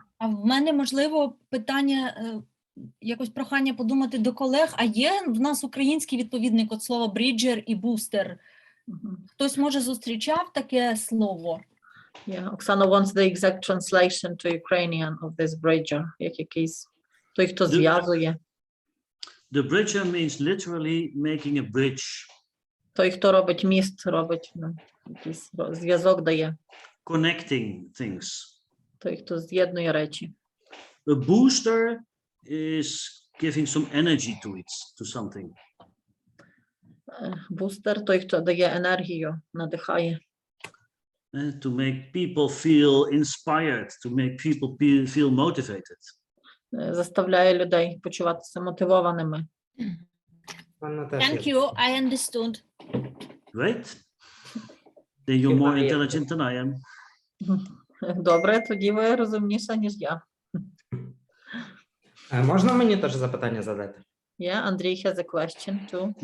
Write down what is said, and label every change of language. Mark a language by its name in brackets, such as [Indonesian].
[Ukrainian] А в мене, можливо, питання, якось прохання подумати до колег, а є в нас український відповідник от слова бріджер і бустер? Хтось, може, зустрічав таке слово? [English] Yeah, Оксана wants the exact translation to Ukrainian of this bridger, [Ukrainian] як якийсь той, хто зв'язує. [English] The bridger means literally making a bridge. [Ukrainian] Той, хто робить міст, робить якийсь зв'язок дає. [English] Connecting things. [Ukrainian] Той, хто з'єднує речі. [English] A booster is giving some energy to it, to something. [Ukrainian] Бустер той, хто дає енергію, надихає. [English] To make people feel inspired, to make people feel motivated. [Ukrainian] Заставляє людей почуватися мотивованими. [English] Thank you, I understood. Right? Then you're more intelligent than I am. [Ukrainian] Добре, тоді ви розумніша, ніж я. Можна мені теж запитання задати? [English] Yeah, Андрій has a question too.